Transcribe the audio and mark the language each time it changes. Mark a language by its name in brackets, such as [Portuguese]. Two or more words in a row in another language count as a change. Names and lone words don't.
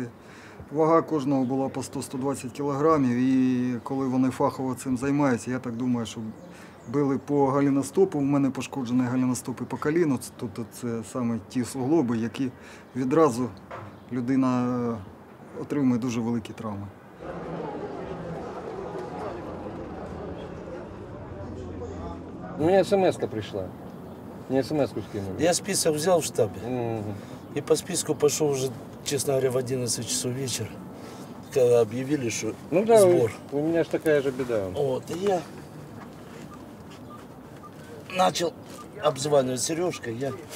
[Ukrainian] Вага кожного була по 100-120 кілограмів, і коли вони фахово цим займаються, я так думаю, що били по галіностопу, у мене пошкоджений галіностоп і по коліну, тобто це саме ті суглоби, які відразу людина отримує дуже великі травми. [Russian] У меня смс-ка пришла. Мне смс-ку скинули. Я список взял в штабе. И по списку пошел уже, честно говоря, в 11 часов вечера. когда объявили, что Ну да, сбор. у меня же такая же беда. Вот, и я начал обзванивать Сережка, я...